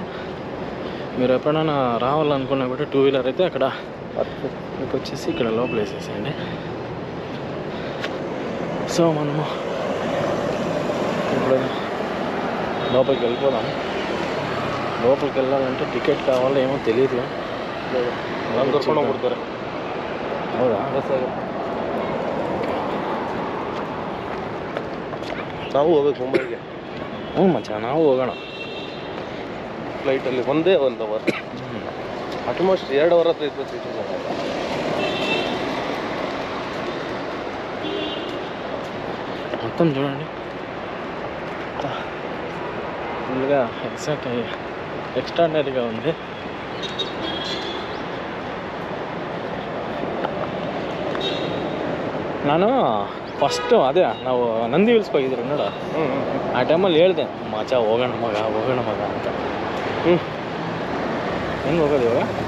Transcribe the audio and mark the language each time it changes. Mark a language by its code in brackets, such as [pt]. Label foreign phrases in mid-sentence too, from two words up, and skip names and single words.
[te] మీరు ఎప్పుడైనా రావాలనుకున్నా కూడా [en] two wheeler [te] అయితే అక్కడ మీకు వచ్చేసి ఇక్కడ లోపల వేసేసేయండి. సో మనము ఇప్పుడు లోపలికి వెళ్ళిపోదాం. లోపలికి వెళ్ళాలంటే టికెట్ కావాలో ఏమో తెలియదు. [kn] ಕೊಡ್ತಾರೆ ಹೌದಾ? ನಾವು ಹೋಗ್ಬೇಕು ಮುಂಬೈಗೆ. ಹ್ಞೂ ಮಚ್ಚ, ನಾವು ಹೋಗೋಣ ಫ್ಲೈಟಲ್ಲಿ ಒಂದೇ 1 ಅವರ್, ಆಲ್ಮೋಸ್ಟ್ 2 ಅವರ್ ಹತ್ರ ಇತ್ತು ಸೀಟು. [te] మొత్తం చూడండి ఫుల్గా ఎక్స్ట్రాడినరీగా ఉంది. [kn] ನಾನು ಫಸ್ಟು ಅದೇ ನಾವು ನಂದಿ ಹಿಲ್ಸ್ಗೆ ಹೋಗಿದ್ರು ನೋಡ, ಆ ಟೈಮಲ್ಲಿ ಹೇಳಿದೆ ಮಚ ಹೋಗೋಣ ಮಗ ಅಂತ. ಹೆಂಗೆ ಹೋಗೋದು ಇವಾಗ?